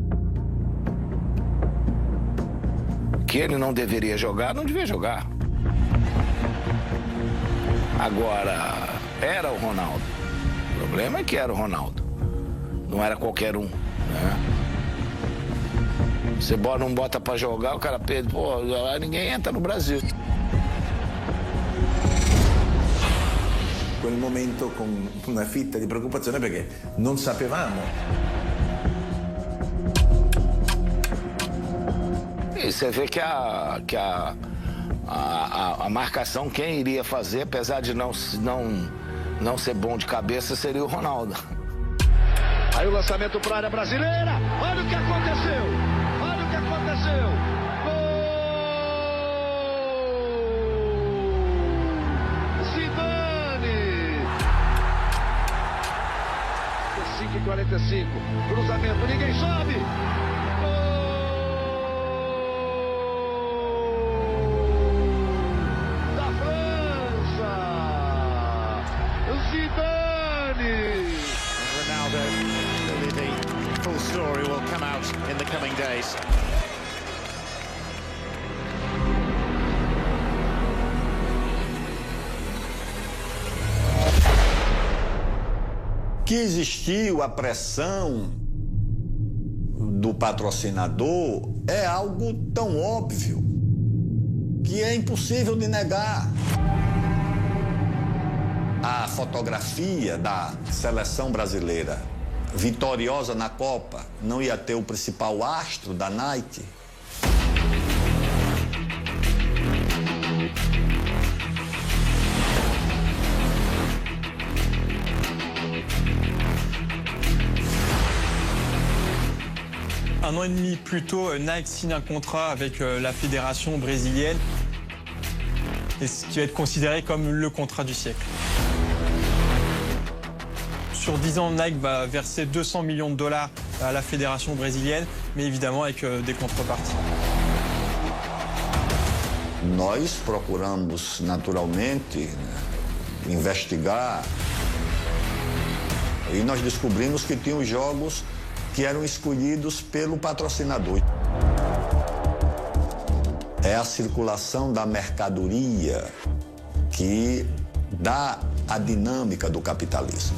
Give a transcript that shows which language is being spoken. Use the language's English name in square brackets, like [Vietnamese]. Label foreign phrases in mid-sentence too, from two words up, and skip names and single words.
[Portuguese] Que ele não deveria jogar, não devia jogar. Agora, era o Ronaldo. O problema é que era o Ronaldo. Não era qualquer um, né? Você não bota pra jogar, o cara pede, pô, ninguém entra no Brasil. [Italian] Quel momento con una fitta di preoccupazione perché non sapevamo. [Portuguese] E você vê que a marcação, quem iria fazer, apesar de não ser bom de cabeça, seria o Ronaldo. Aí o lançamento para a área brasileira. Olha o que aconteceu. Olha o que aconteceu. Gol! Zidane. 5:45. Cruzamento, ninguém sobe. [English] Story will come out in the coming days. [Portuguese] Que existiu a pressão do patrocinador é algo tão óbvio que é impossível de negar. A fotografia da seleção brasileira vitoriosa na Copa não ia ter o principal astro da Nike? [French] Un an et demi plus tôt, Nike signe un contrat avec la fédération brésilienne, et ce qui va être considéré comme le contrat du siècle. Sur 10 ans, Nike va verser 200 millions de dollars à la fédération brésilienne, mais évidemment avec des contreparties. [Portuguese] Nós procuramos naturalmente investigar e nós descobrimos que tinham jogos que eram escolhidos pelo patrocinador. É a circulação da mercadoria que dá a dinâmica do capitalismo.